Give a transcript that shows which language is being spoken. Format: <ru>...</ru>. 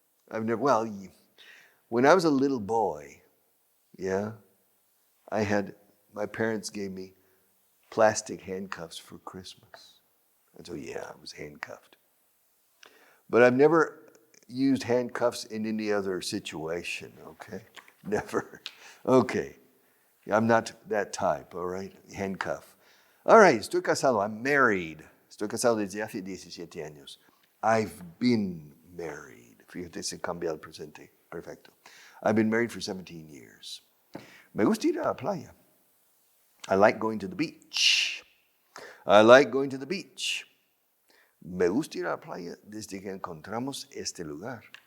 <en>I've never, when I was a little boy, yeah, my parents gave me plastic handcuffs for Christmas. And so, I was handcuffed. But I've never used handcuffs in any other situation, okay? Never. Okay. I'm not that type, all right? Handcuff. All right,</en> <es>estoy casado.</es> <en>I'm married.</en> <es>Estoy casado desde hace 17 años.</es> <en>I've been married.</en> <es>Fíjate, se cambia el presente. Perfecto.</es> <en>I've been married for 17 years.</en> <es>Me gusta ir a la playa.</es> <en>I like going to the beach.</en> <es>Me gusta ir a la playa desde que encontramos este lugar.</es>